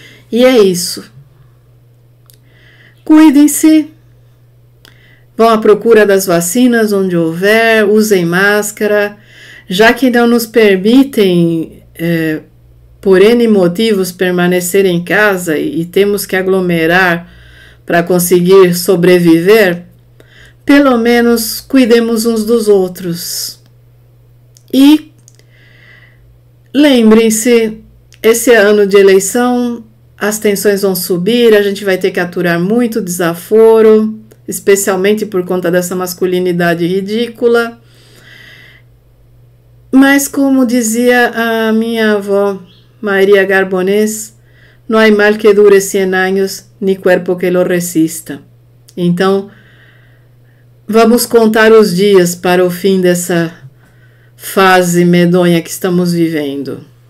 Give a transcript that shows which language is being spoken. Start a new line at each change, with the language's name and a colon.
Portuguese: E é isso. Cuidem-se, vão à procura das vacinas onde houver, usem máscara, já que não nos permitem, por N motivos, permanecer em casa e temos que aglomerar para conseguir sobreviver, pelo menos cuidemos uns dos outros. E lembrem-se, esse ano de eleição, as tensões vão subir, a gente vai ter que aturar muito desaforo, especialmente por conta dessa masculinidade ridícula. Mas como dizia a minha avó
Spanish: Maria Garbonés, no hay mal que dure 100 años, ni cuerpo que lo resista.
Portuguese: Então, vamos contar os dias para o fim dessa fase medonha que estamos vivendo.